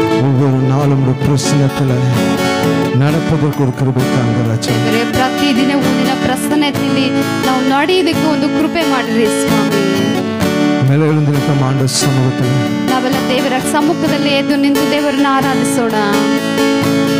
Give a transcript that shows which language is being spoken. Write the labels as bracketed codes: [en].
[ta] ஒவ்வொரு நாளும் பிரசன்னத்தில் நடப்பதற்கு ஒரு கிருபை தாங்க ராஜா. [kn] ಪ್ರತಿದಿನವೂ ನಿನ್ನ ಪ್ರಸನ್ನತೆಯಲ್ಲಿ ನಾವು ನಡೆಯೋದಕ್ಕೆ ಒಂದು ಕೃಪೆ ಮಾಡಿರಿ ಸ್ವಾಮಿ. [ta] ಮೇಲೆ எழுந்து நிற்கும் ஆண்டவர் சமூகத்தில் [kn] ನಾವೆಲ್ಲ ದೇವರ ಸಮ್ಮುಖದಲ್ಲಿ ಎದ್ದು ನಿಂತು ದೇವರನ್ನ ಆರಾಧಿಸೋಣ.